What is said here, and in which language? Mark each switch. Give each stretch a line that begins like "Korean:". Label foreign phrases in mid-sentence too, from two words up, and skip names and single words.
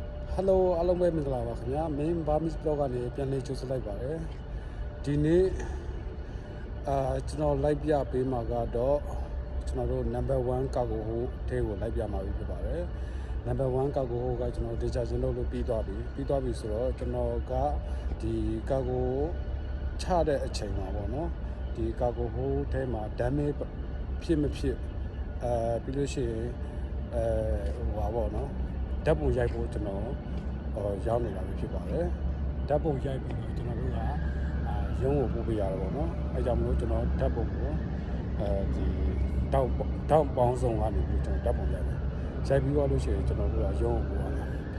Burmese: Hello အားလုံးပဲမင်္ဂလာပါခင်ဗျာ
English: main Burmese blog
Burmese: ကနေပြန်လည်ကြိုဆိုလိုက်ပါတယ်ဒီနေ့ကျွန်တော်လိုက်ပြပေးမှာကတော့ကျွန်တော်တို့
English: number 1 cargo hold
Burmese: ထဲ ကိုလိုက်ပြမှာဖြစ်ပါတယ်
English: number 1 cargo hold
Burmese: ကကျွန်တော် data ချင်းလုပ်လို့ပြီးသွားပြီဆိုတော့ကျွန်တော်ကဒီ cargo ချတဲ့အချိန်မှာပေါ့နော်ဒီ
English: cargo hold
Burmese: ထဲမှာ damage ဖြစ်မဖြစ်ပြီးလို့ရှိရင်ဟိုပါပေါ့နော်ဓာတ်ပုံရိုက်ဖို့ကျွန်တော်ရောက်နေတာပဲဖြစ်ပါတယ်ဓာတ်ပုံရိုက်ပြီးတော့ကျွန်တော်တို့ကရုံးကိုပို့ပေးရတယ်ပေါ့နော်အဲကြောင့်မလို့ကျွန်တော်ဓာတ်ပုံကိုဒီတောက်ပေါင်းစုံကနေပြီးကျွန်တော်ဓာတ်ပုံရိုက်တယ်ရိုက်ပြီးတော့လို့ရှိရင်ကျွန်တော်တို့ကရုံးကိုပို့ရတယ်